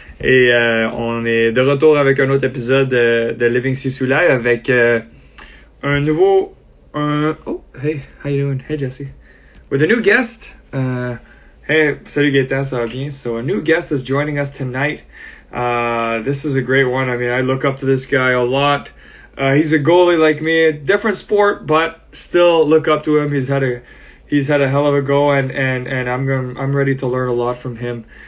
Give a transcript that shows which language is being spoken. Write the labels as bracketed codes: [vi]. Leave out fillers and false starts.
[fr] Et on est de retour avec un autre épisode de Living Sisu live avec un nouveau... [en] oh, hey, how you doing? Hey Jesse. With a new guest. [fr] Hey, salut Gaëtan, ça va bien? [en] So a new guest is joining us tonight. This is a great one. I mean, I look up to this guy a lot. He's a goalie like me, different sport, but still look up to him. He's had a hell of a go, and I'm ready to learn a lot from him.